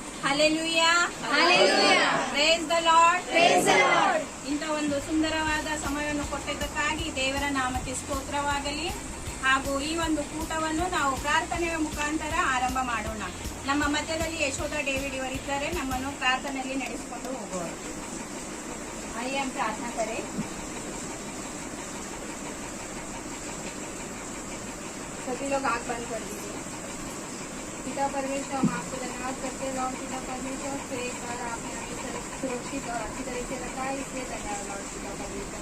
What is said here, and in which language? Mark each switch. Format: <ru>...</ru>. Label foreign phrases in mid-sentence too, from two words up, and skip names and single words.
<en>ಹಲ್ಲೆಲೂಯಾ, Hallelujah. praise the Lord, Praise the Lord.</en> <kn>ಇಂಥ ಒಂದು ಸುಂದರವಾದ ಸಮಯವನ್ನು ಕೊಟ್ಟಿದ್ದಕ್ಕಾಗಿ ದೇವರ ನಾಮಕ್ಕೆ ಸ್ತೋತ್ರವಾಗಲಿ. ಹಾಗೂ ಈ ಒಂದು ಕೂಟವನ್ನು ನಾವು ಪ್ರಾರ್ಥನೆಯ ಮುಖಾಂತರ ಆರಂಭ ಮಾಡೋಣ. ನಮ್ಮ ಮಧ್ಯದಲ್ಲಿ ಯಶೋಧ ಡೇವಿಡ್ ಇವರಿದ್ದಾರೆ, ನಮ್ಮನ್ನು ಪ್ರಾರ್ಥನೆಯಲ್ಲಿ ನಡೆಸಿಕೊಂಡು ಹೋಗುವರು.</kn> <hi>आइए हम प्रार्थना करें। सभी लोग आंख बंद कर दीजिए। पिता परमेश्वर, हम आपको धन्यवाद करते हैं लॉर्ड पिता परमेश्वर, फिर एक बार आपने हमें सुरक्षित और अच्छी तरह से रखा है, इसलिए धन्यवाद लॉर्ड पिता परमेश्वर।</hi>